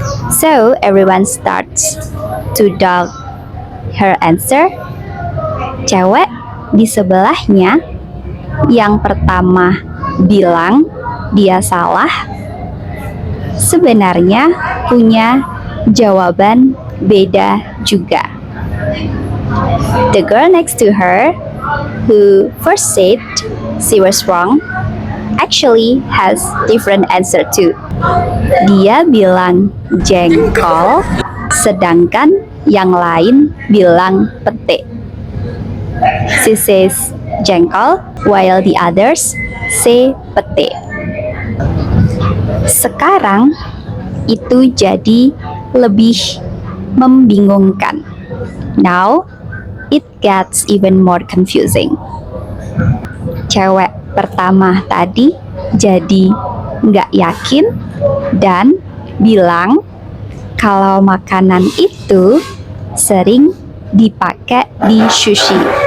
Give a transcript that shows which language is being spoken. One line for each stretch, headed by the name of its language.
English: So, everyone starts to doubt her answer.
Indonesian: Cewek di sebelahnya yang pertama bilang dia salah, sebenarnya punya jawaban beda juga.
English: The girl next to her, who first said she was wrong, actually has different answer too.
Indonesian: Dia bilang jengkol, sedangkan yang lain bilang pete.
English: She says jengkol, while the others say pete.
Indonesian: Sekarang itu jadi lebih membingungkan.
English: Now, it gets even more confusing.
Indonesian: Cewek pertama tadi jadi nggak yakin dan bilang kalau makanan itu sering dipakai di sushi.